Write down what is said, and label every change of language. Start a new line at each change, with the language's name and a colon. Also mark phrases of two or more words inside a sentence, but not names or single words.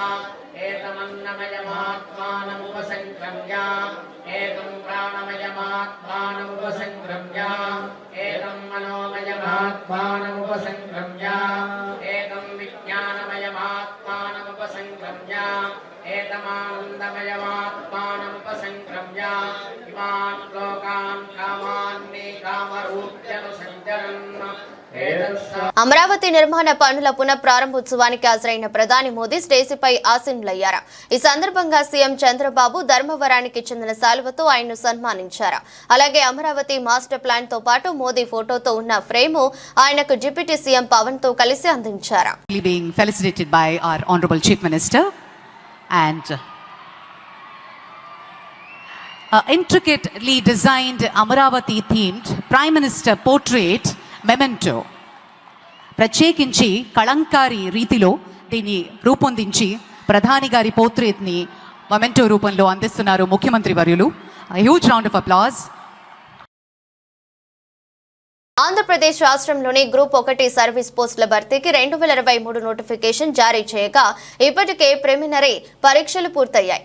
Sanskrit: एतमन्नमयमात्मानमुपसङ्क्रम्य एतं प्राणमयमात्मानमुपसङ्क्रम्य एतं मनोमयमात्मानमुपसङ्क्रम्य एतं विज्ञानमयमात्मानमुपसङ्क्रम्य एतमानन्दमयमात्मानमुपसङ्क्रम्य इमान् लोकान् कामान्नि कामरूप्यनुसञ्चरन्
Telugu: అమరావతి నిర్మాణ పనుల పునఃప్రారంభోత్సవానికి హాజరైన ప్రధాని మోదీ స్టేజీపై ఆసీనులయ్యారు. ఈ సందర్భంగా సీఎం చంద్రబాబు ధర్మవరానికి చెందిన శాలువతో ఆయన్ను సన్మానించారు. అలాగే అమరావతి
English: master plan
Telugu: తో పాటు మోదీ ఫోటోతో ఉన్న ఫ్రేము ఆయనకు
English: deputy CM
Telugu: పవన్ తో కలిసి అందించారు.
English: Being felicitated by our honorable chief minister and intricately designed Amaravati themed prime minister portrait memento
Telugu: ప్రత్యేకించి కళంకారీ రీతిలో దీన్ని రూపొందించి ప్రధాని గారి పోర్ట్రేట్ ని మెమెంటో రూపంలో అందిస్తున్నారు ముఖ్యమంత్రి వర్యులు.
English: huge round of applause.
Telugu: ఆంధ్రప్రదేశ్ రాష్ట్రంలోని
English: Group 1 service
Telugu: పోస్టుల భర్తీకి 2023 నోటిఫికేషన్ జారీ చేయగా ఇప్పటికే ప్రిలిమినరీ పరీక్షలు పూర్తయ్యాయి.